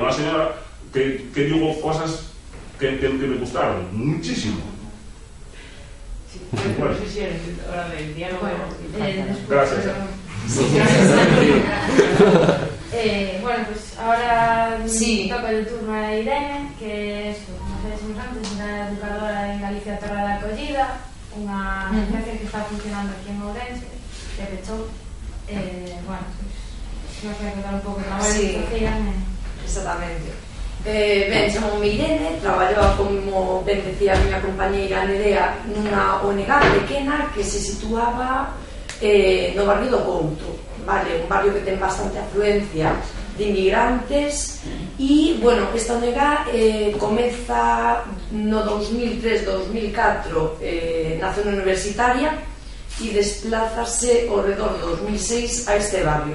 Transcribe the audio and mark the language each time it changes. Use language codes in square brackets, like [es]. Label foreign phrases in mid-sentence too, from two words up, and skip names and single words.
[es] Una señora que digo cosas que me gustaron muchísimo. Bueno, no sé si es hora del diálogo. Gracias. Bueno, pues ahora toca el turno a Irene, que es, como decimos antes, una educadora en Galicia Terra da Acollida, [gl] unha asociación que está funcionando aquí en Ourense, que pechou. Bueno, pues nos vai contar un pouco o traballo que facían. Exactamente. Ben, chamo Irene, traballo como ben decía a miña compañeira Nerea nunha ONG pequena que se situaba no barrio do Couto, vale, un barrio que ten bastante afluencia de inmigrantes e, bueno, esta ONG comeza no 2003-2004 na zona universitaria e desplázase ao redor do 2006 a este barrio.